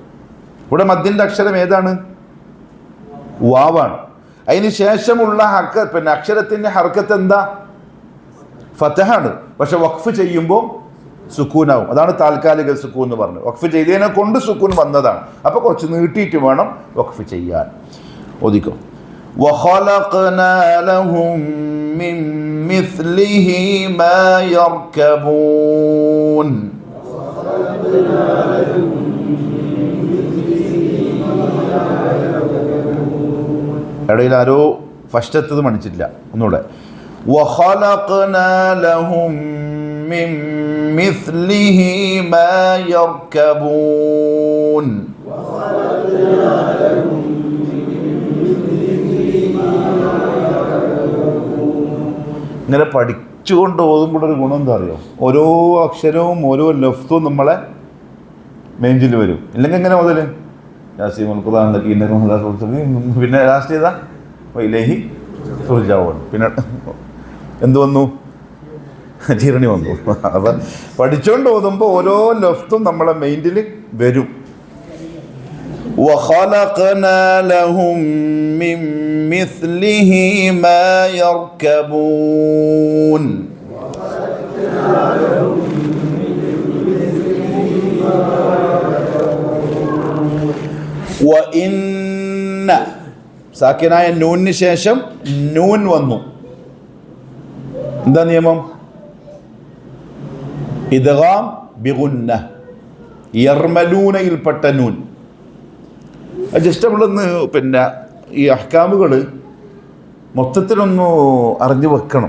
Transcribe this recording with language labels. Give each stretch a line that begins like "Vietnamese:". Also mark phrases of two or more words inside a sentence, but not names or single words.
Malayalam: ഇവിടെ മദ്ദിൻ്റെ അക്ഷരം ഏതാണ്? വാവാണ്. അതിന് ശേഷമുള്ള പിന്നെ അക്ഷരത്തിൻ്റെ ഹർക്കത്ത് എന്താ? ഫതഹാണ്. പക്ഷെ വഖഫ് ചെയ്യുമ്പോൾ സുക്കൂനാവും. അതാണ് താൽക്കാലിക സുക്കൂൻ എന്ന് പറഞ്ഞത്. വഖഫ് ചെയ്തതിനെ കൊണ്ട് സുക്കൂൻ വന്നതാണ്. അപ്പോൾ കുറച്ച് നീട്ടിയിട്ട് വേണം വഖഫ് ചെയ്യാൻ. ഓദിക്കോ.
Arabic: وَخَلَقْنَا لَهُم مِّن مِّثْلِهِ مَا يَرْكَبُونَ.
Malayalam: ഇടയിൽ ആരോ ഫസ്റ്റത്തത് മണിച്ചില്ല. ഒന്നുകൂടെ.
Arabic: وَخَلَقْنَا لَهُم مِّن مِّثْلِهِ مَا يَرْكَبُونَ.
Malayalam: ഇങ്ങനെ പഠിച്ചുകൊണ്ട് ഓതുമ്പോഴൊരു ഗുണം എന്താ അറിയോ? ഓരോ അക്ഷരവും ഓരോ ലഫ്തും നമ്മളെ മെയിൻജിൽ വരും. ഇല്ലെങ്കിൽ എങ്ങനെ മുതൽ പിന്നെ ലാസ്റ്റ് ചെയ്താ
Arabic: وإليه ترجعون.
Malayalam: പിന്നെ എന്ത് വന്നു? ജീർണി വന്നു. അപ്പം പഠിച്ചുകൊണ്ട് ഓതുമ്പോൾ ഓരോ ലഫ്തും നമ്മളെ മൈൻഡിൽ വരും.
Arabic: وَخَلَقْنَا لَهُم مِّن مِّثْلِهِ مَا يَرْكَبُونَ.
Malayalam: وَإِنَّ സാക്കിനായ നൂനിന് ശേഷം നൂൻ വന്നു. എന്താ നിയമം?
Arabic: إدغام بغنة,
Malayalam: യർമലൂനയിൽപ്പെട്ട നൂൻ. ജസ്റ്റ് നമ്മളൊന്ന് പിന്നെ ഈ അഹ്കാമുകൾ മൊത്തത്തിലൊന്ന് അറിഞ്ഞു വെക്കണം.